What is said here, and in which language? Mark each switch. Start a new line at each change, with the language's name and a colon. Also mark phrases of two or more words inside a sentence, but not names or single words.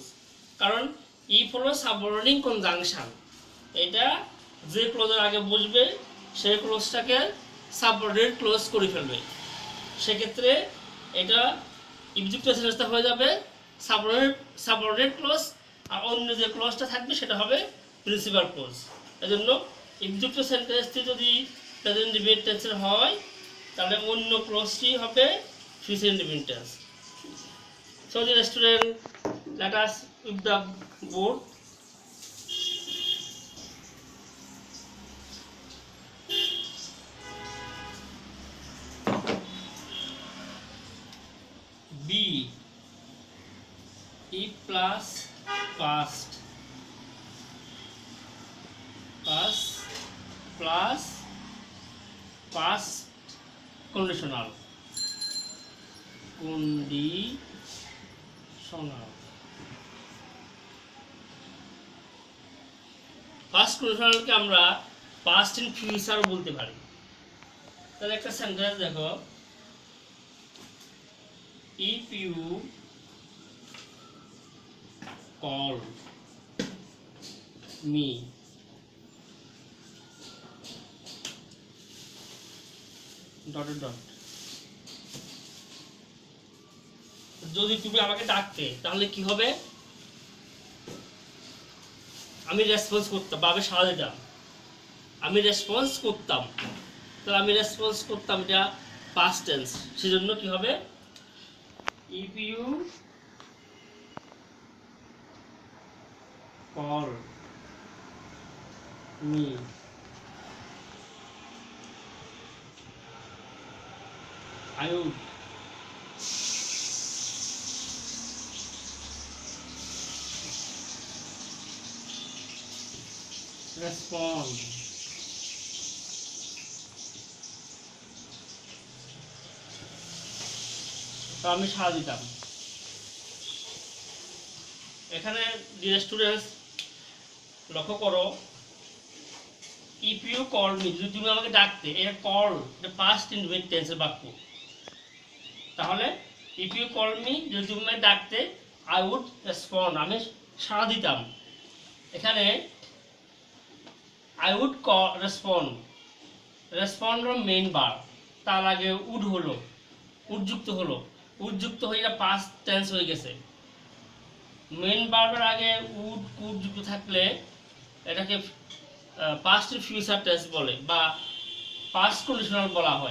Bangla: কারণ if হলো
English: subordinating conjunction,
Bangla: এটা যে ক্লোজের আগে বসবে সেই ক্লোজটাকে
English: subordinate clause
Bangla: করে ফেলবে, সেক্ষেত্রে এটা if যুক্ত সেন্টেন্সটা হয়ে যাবে
English: subordinate clause,
Bangla: আর অন্য যে ক্লোজটা থাকবে সেটা হবে
English: principal clause.
Bangla: এজন্য if যুক্ত সেন্টেন্সটি যদি
English: present indefinite
Bangla: টেন্সের হয় তাহলে অন্য ক্লোজটি হবে
English: future indefinite tense. So dear student, let us with the board. B, if plus past plus past conditional. first conditional
Bangla: আমরা
English: past in future
Bangla: বলতে পারি। তাহলে একটা সেন্টেন্স দেখো,
English: if you call me ...
Bangla: যদি তুমি আমাকে ডাকতে তাহলে কি হবে? আমি রেসপন্স করতাম বা আমি সাড়া দিতাম, আমি রেসপন্স করতাম, তাহলে আমি রেসপন্স করতাম, এটা
English: past tense,
Bangla: সেজন্য কি হবে?
English: if you call me I would respond.
Bangla: তো আমি সাড়া দিতাম। এখানে
English: dear students
Bangla: লক্ষ্য করো,
English: if you call me,
Bangla: যদি তুমি আমাকে ডাকতে, এটা কল, এটা
English: past indefinite
Bangla: টেন্সের বাক্য।
English: তাহলে if you call me,
Bangla: যদি তুমি আমাকে ডাকতে,
English: I would respond,
Bangla: আমি সাড়া দিতাম।
English: এখানে I would respond, respond main verb,
Bangla: তার আগে উড হলো, উডযুক্ত হলো, উডযুক্ত হয়ে এটা
English: past tense
Bangla: হয়ে গেছে।
English: main verb
Bangla: আগে উড যুক্ত থাকলে এটাকে
English: past future tense
Bangla: বলে বা
English: past conditional
Bangla: বলা হয়।